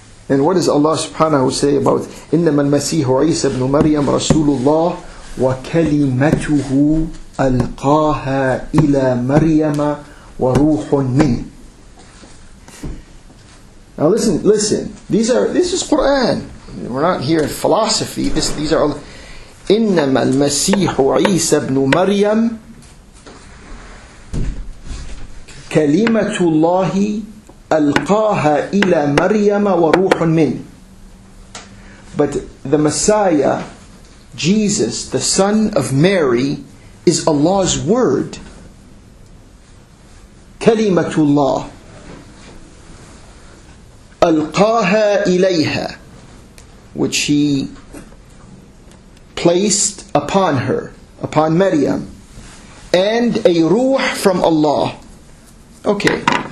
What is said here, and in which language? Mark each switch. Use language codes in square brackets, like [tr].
[en] And what does Allah subhanahu wa ta'ala say about [ar] إِنَّمَا الْمَسِيحُ عِيسَى ibn Maryam رَسُولُ اللَّهِ وَكَلِمَتُهُ أَلْقَاهَا إِلَى مَرْيَمَ وَرُوحٌ مِّنْهُ. [en] Now listen. This is Quran. We're not here in philosophy. These are all. [ar] إنما المسيح عيسى ابن مريم كلمة الله ألقاها إلى مريم وروح منه. [en] But the Messiah, Jesus, the son of Mary, is Allah's word. [ar] كلمة الله ألقاها إليها, [en] which he placed upon her, upon Maryam, and a ruh from Allah. Okay.